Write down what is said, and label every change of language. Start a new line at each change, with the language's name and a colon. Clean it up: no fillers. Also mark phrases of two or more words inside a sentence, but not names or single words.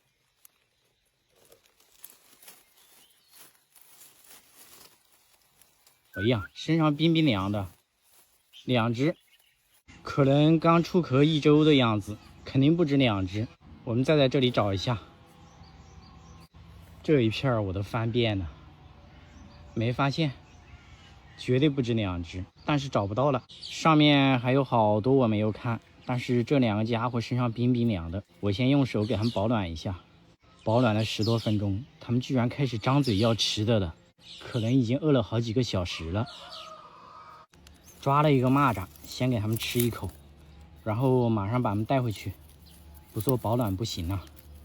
Chinese: 哎呀，身上冰冰涼的，2隻，可能剛出殼1周的樣子，肯定不止2隻。我們再在這裡找一下，這一片我都翻遍了，沒發現，絕對不止2隻，但是找不到了。上面還有好多我沒有看，但是這2個家伙身上冰冰涼的，我先用手給他們保暖一下。保暖了10多分鐘，他們居然開始張嘴要吃的了，可能已經餓了好幾個小時了。抓了一個蚂蚱，先給他們吃1口，然後馬上把他們帶回去，不做保暖不行啊。